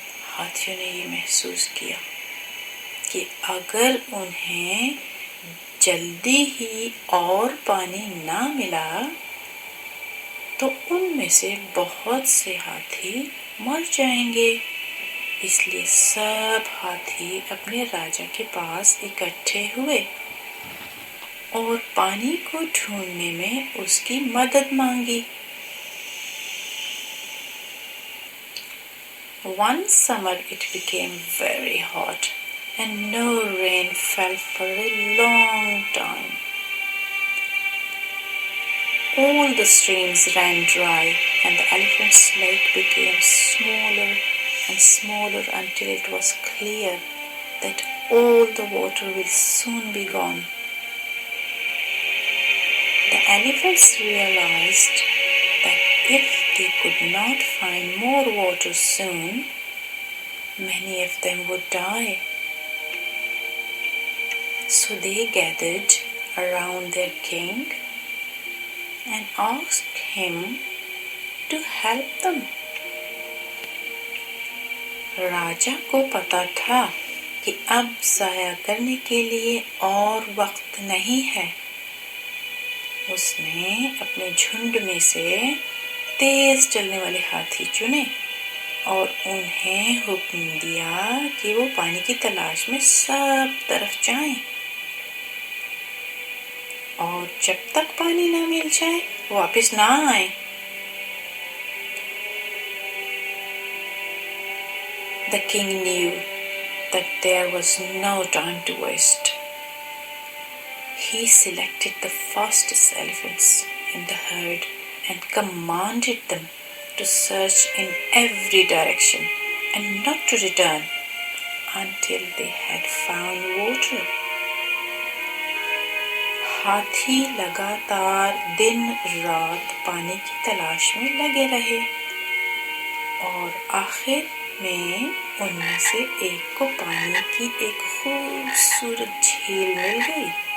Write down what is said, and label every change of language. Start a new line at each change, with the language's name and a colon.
Hindi: हाथियों ने ये महसूस किया कि अगर उन्हें जल्दी ही और पानी ना मिला तो उनमें से बहुत से हाथी मर जाएंगे। इसलिए सब हाथी अपने राजा के पास इकट्ठे हुए और पानी को ढूंढने में उसकी मदद मांगी।
English: One summer it became very hot and no rain fell for a long time. All the streams ran dry and the elephant's lake became smaller and smaller until it was clear that all the water will soon be gone. The elephants realized that if they could not find more water soon, many of them would die. So they gathered around their king and asked him to help them.
Hindi: राजा को पता था कि अब जाया करने के लिए और वक्त नहीं है। उसने अपने झुंड में से तेज चलने वाले हाथी चुने और उन्हें हुक्म दिया कि वो पानी की तलाश में सब तरफ जाएं और जब तक पानी ना मिल जाए वापस ना आए।
English: The king knew that there was no time to waste. He selected the fastest elephants in the herd and commanded them to search in every direction and not to return until they had found water.
Hindi: हाथी लगातार दिन रात पानी की तलाश में लगे रहे और आखिर में उनमें से एक को पानी की एक खूबसूरत झील मिल गई।